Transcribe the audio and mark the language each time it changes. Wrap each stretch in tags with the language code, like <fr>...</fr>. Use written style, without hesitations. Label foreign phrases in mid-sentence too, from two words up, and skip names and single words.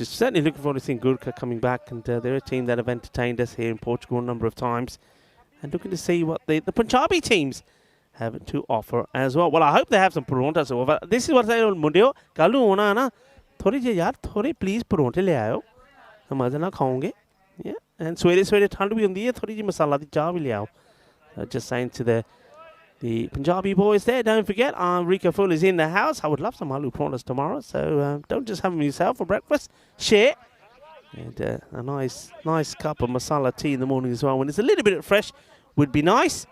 <en>Certainly looking forward to seeing Gurkha coming back, and they're a team that have entertained us here in Portugal a number of times. And looking to see what the Punjabi teams have to offer as well. Well, I hope they have some parontas over. This is what I say on Monday.</en> <pa>ਕਾਲੂ ਉਹਨਾਂ ਨਾ ਥੋੜੀ ਜੇ ਯਾਰ ਥੋੜੀ please ਪਰੌਂਠੇ ਲੈ ਆਇਓ. ਹਮ ਮਜ਼ਾ ਨਾ ਖਾਓਂਗੇ.</pa> <en>Yeah.</en> <pa>And ਸਵੇਰੇ ਠੰਡ ਭੀ ਹੁੰਦੀ ਹੈ, ਥੋੜੀ ਜੀ ਮਸਾਲਾ ਦੀ ਚਾਹ ਭੀ ਲੈ ਆਓ.</pa> <en>Just saying to the Punjabi boys there, don't forget, Rika Full is in the house. I would love some aloo paranthas tomorrow, so don't just have them yourself for breakfast. Share. And a nice cup of masala tea in the morning as well. When it's a little bit fresh, would be nice.</en>